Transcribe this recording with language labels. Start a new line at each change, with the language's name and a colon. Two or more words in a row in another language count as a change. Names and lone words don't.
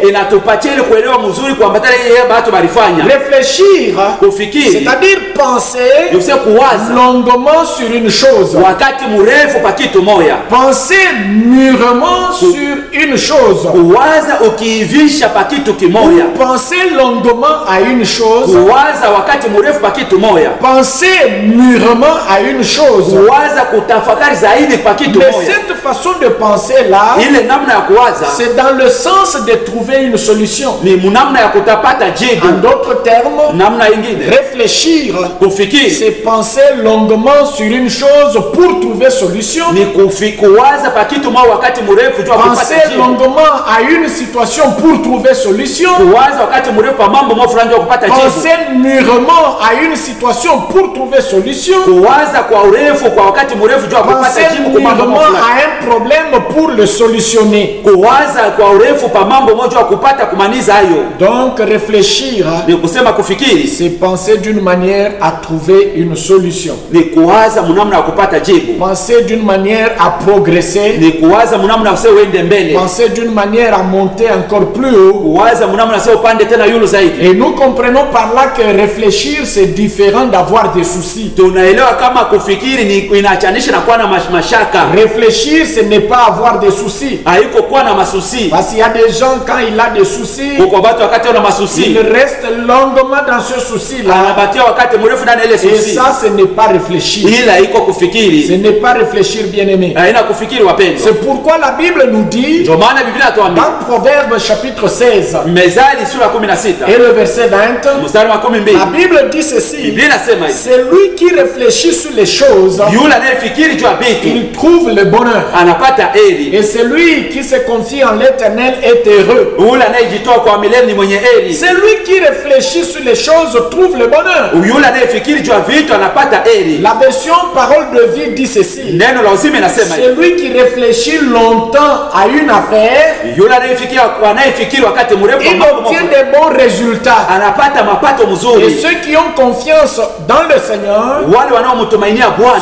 Swahili: inatupatia ile kuelewa mzuri kuambatana yeye abatu balifanya.
French: Réfléchir,
Swahili: Kufikiri
French: c'est-à-dire penser
Swahili: ni kuwaza
French: longuement sur une chose.
Swahili: wakati mrefu pa kitu moja.
French: Penser mûrement sur une chose.
Swahili: Kuwaza ukiivisha pa kitu kimoja.
French: Penser longuement à une chose.
Swahili: Kuwaza wakati mrefu pa kitu moja.
French: Penser mûrement à une chose.
Swahili: Kuwaza kutafakari zaidi pa kitu
French: Mais
Swahili: moja.
French: cette façon de penser-là,
Swahili: Ile namna ya kuwaza
French: c'est dans le sens de trouver une solution.
Swahili: ni namna ya kutapata jibu.
French: En d'autres termes,
Swahili: Namna ingine
French: réfléchir,
Swahili: kufikiri
French: c'est penser longuement sur une chose pour trouver solution.
Swahili: ni kuwaza pa kitu moja wakati mrefu jua kupata
French: Penser
Swahili: jibu.
French: longuement à une situation pour trouver solution.
Swahili: Kuwaza wakati mrefu pa mambo moja fulani jua kupata jibu.
French: Penser mûrement à une situation pour trouver solution.
Swahili: Kuwaza kwa urefu kwa wakati mrefu jua kupata
French: Penser
Swahili: jibu kwa mambo
French: mûrement
Swahili: moja fulani.
French: à un problème pour le solutionner.
Swahili: Kuwaza kwa urefu pa mambo moja jua kupata kumaniza hayo.
French: Donc réfléchir,
Swahili: Ni kusema kufikiri
French: c'est penser d'une manière à trouver une solution.
Swahili: ni kuwaza mnamna ya kupata jibu.
French: Penser d'une manière à progresser.
Swahili: Ni kuwaza mnamna usio uende mbele.
French: Penser d'une manière à monter encore plus haut.
Swahili: Kuwaza mnamna usio upande tena yulu zaidi.
French: Et nous comprenons par là que réfléchir c'est différent d'avoir des soucis.
Swahili: Tunaelewa kama kufikiri ni inaachanisha na kuwa na mashaka.
French: Réfléchir ce n'est pas avoir des soucis.
Swahili: Haiko kuwa na masusi.
French: Parce qu'il y a des gens quand il a des soucis,
Swahili: Kwa watu wakati wana masusi
French: il reste longuement dans ce souci-là.
Swahili: anabakia wakati mrefu ndani ile
French: Et
Swahili: susi.
French: ça ce n'est pas réfléchir.
Swahili: Ila iko
French: Ce
Swahili: kufikiri.
French: n'est pas réfléchir, bien-aimé.
Swahili: Haina kufikiri wapendwa.
French: C'est pourquoi la Bible nous dit
Swahili: Ndio maana Biblia inatuambia
French: dans Proverbes chapitre 16
Swahili: Mezali sura ya 16
French: et le verset 20,
Swahili: mstari wa 12.
French: la Bible dit ceci:
Swahili: Biblia inasema hivi.
French: c'est lui qui réfléchit sur les choses,
Swahili: Yule anayefikiri juu ya vitu
French: il trouve le bonheur.
Swahili: anapata heri.
French: Et celui qui se confie en l'Éternel est heureux.
Swahili: Yule anayejitoa kwa milele ni mwenye heri.
French: C'est lui qui réfléchit sur les choses trouve le bonheur.
Swahili: Yule anayefikiri juu ya vitu anapata heri.
French: La version parole de vie dit ceci:
Swahili: Neno la uzima inasema hivi.
French: celui qui réfléchit longtemps à une affaire,
Swahili: Yule anayefikiri wakati mrefu kwa
French: il
Swahili: mambo
French: obtient
Swahili: moja,
French: des bons résultats.
Swahili: anapata mapato
French: Et
Swahili: mzuri.
French: ceux qui ont confiance dans le Seigneur
Swahili: Wale wanaomtumainia Bwana